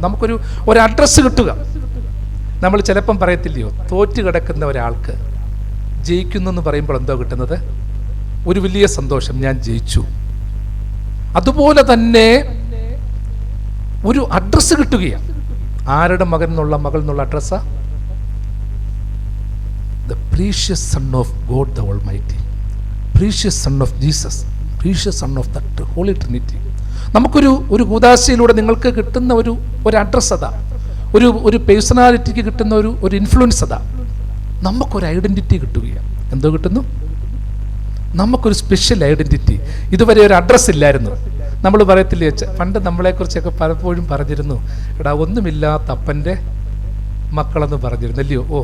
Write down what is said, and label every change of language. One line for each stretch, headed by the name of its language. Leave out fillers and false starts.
Malayalam: നമുക്കൊരു അഡ്രസ്സ് കിട്ടുക. നമ്മൾ ചിലപ്പം പറയത്തില്ലയോ, തോറ്റ് കിടക്കുന്ന ഒരാൾക്ക് ജയിക്കുന്നു എന്ന് പറയുമ്പോൾ എന്തോ കിട്ടുന്നത്? ഒരു വലിയ സന്തോഷം, ഞാൻ ജയിച്ചു. അതുപോലെ തന്നെ ഒരു അഡ്രസ്സ് കിട്ടുകയാണ്. ആരുടെ മകൻ എന്നുള്ള മകൾ എന്നുള്ള അഡ്രസ്സാ?
English: The precious Son of God the Almighty, precious Son of Jesus, precious Son of that Holy Trinity.
Malayalam: നമുക്കൊരു കൂദാശയിലൂടെ നിങ്ങൾക്ക് കിട്ടുന്ന ഒരു അഡ്രസ്സ് അതാ, ഒരു പേഴ്സണാലിറ്റിക്ക് കിട്ടുന്ന ഒരു ഇൻഫ്ലുവൻസ് അതാ. നമുക്കൊരു ഐഡന്റിറ്റി കിട്ടുകയാണ്. എന്തോ കിട്ടുന്നു? നമുക്കൊരു സ്പെഷ്യൽ ഐഡന്റിറ്റി. ഇതുവരെ ഒരു അഡ്രസ്സ് ഇല്ലായിരുന്നു. നമ്മൾ പറയത്തില്ലേ, പണ്ട് നമ്മളെക്കുറിച്ചൊക്കെ പലപ്പോഴും പറഞ്ഞിരുന്നു, എടാ ഒന്നുമില്ലാത്ത അപ്പൻ്റെ മക്കളെന്ന് പറഞ്ഞിരുന്നു, അല്ലയോ?